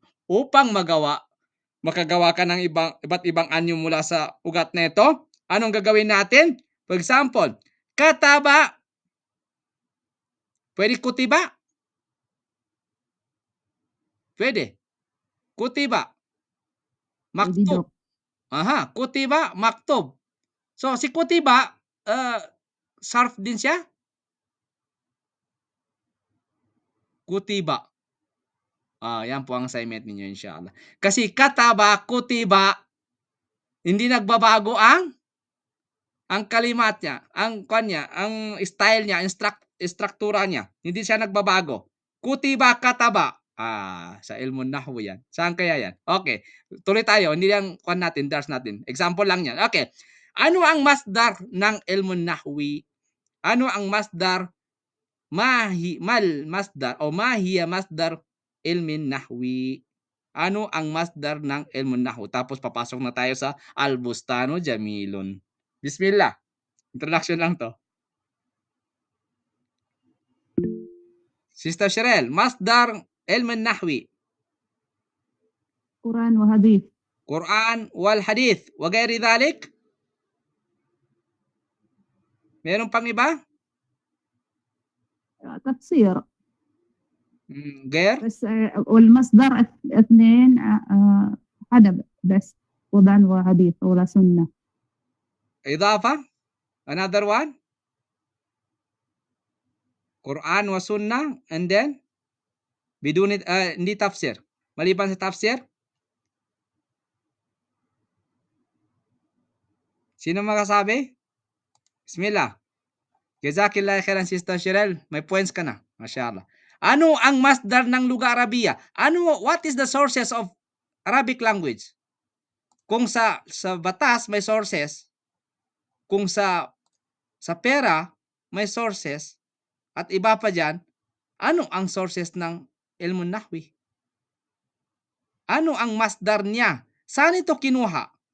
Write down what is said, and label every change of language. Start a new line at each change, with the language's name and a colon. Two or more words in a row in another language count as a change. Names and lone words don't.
Filipino: Upang makagawa ka ng iba't ibang anyo mula sa ugat nito, anong gagawin natin?
English: For example,
Filipino: kataba. Pwede kutiba? Pwede. Kutiba. Pwede, Maktub. Dok. Kutiba, maktub. So, si kutiba, sarf din siya? Kutiba. Yan po ang assignment ninyo, inshallah. Kasi kataba, kutiba, hindi nagbabago ang kalimat niya, ang style niya, struktura niya. Hindi siya nagbabago. Kutiba, kataba. Sa
Arabic: علم النحو
Filipino: yan. Saan kaya yan? Okay. Tuloy tayo. Hindi lang natin, dars natin. Example lang yan. Okay. Ano ang masdar ng
Arabic: علم النحو?
Filipino: Ano ang masdar?
Arabic: مصدر أو ما هي مصدر علم النحو.
Filipino: Ano ang masdar ng
Arabic: علم النحو?
Filipino: Tapos papasok na tayo sa
Arabic: البستان جميل.
Filipino: Bismillah.
English: Introduction lang to.
Filipino: Sister Cheryl,
Arabic: مصدر علم النحو, قرآن وحديث. قرآن والحديث، وغير ذلك?
Filipino: Meron pang iba?
Arabic: تفسير Ghair? بس والمصدر اثنين حدب بس قرآن وحديث ولا سنة. Idafa?
English: Another one?
Arabic: قرآن وسنة,
English: and then biduni hindi tafsir.
Filipino: Maliban sa tafsir? Sino makasabi?
Arabic: بسم الله. جزاك الله خيرا,
Filipino: Sister Cheryl. May points ka na. Mashallah. Ano ang masdar ng
Arabic: لغة عربية?
English: What is the sources of Arabic language?
Filipino: Kung sa batas may sources, kung sa pera may sources, at iba pa diyan, ano ang sources ng ilmun nahwi? Ano ang masdar niya? Saan ito kinuha?